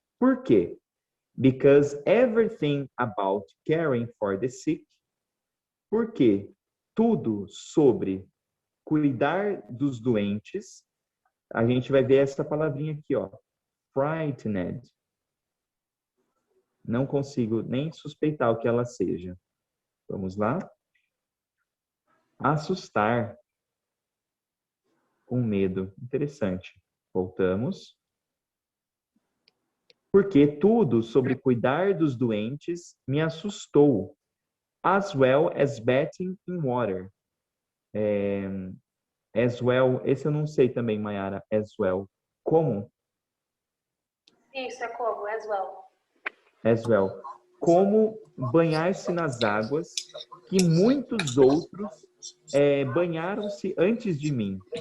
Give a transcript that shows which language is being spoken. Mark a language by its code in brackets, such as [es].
[pt] Por quê? [en] Because everything about caring for the sick. [pt] Porque tudo sobre cuidar dos doentes, a gente vai ver essa palavrinha aqui, ó. Frightened. Não consigo nem suspeitar o que ela seja. Vamos lá. Assustar. Com medo. Interessante. Voltamos. Porque tudo sobre cuidar dos doentes me assustou. [en] As well as bathing in water. As well. [pt] Esse eu não sei também, Mayara. [en] As well. Como? [pt] Isso, é como, as well. [en] As well. [pt] Como banhar-se nas águas que muitos outros banharam-se antes de mim.